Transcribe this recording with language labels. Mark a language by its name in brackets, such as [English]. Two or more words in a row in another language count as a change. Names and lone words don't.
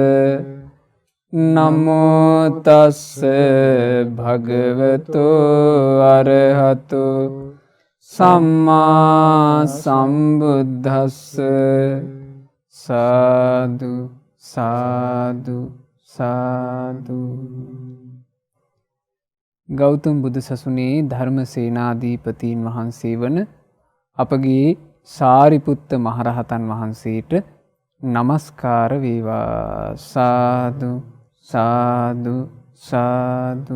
[Pali] නමෝ තස්ස භගවතු අරහතු සම්මා සම්බුද්දස්ස. [Sinhala] සාදු සාදු සාදු. ගෞතම බුදු සසුනේ ධර්ම සේනාධිපතීන් වහන්සේ වන අපගේ සාරිපුත්ත මහරහතන් වහන්සේට නමස්කාර වේවා. සාදු සාදු සාදු.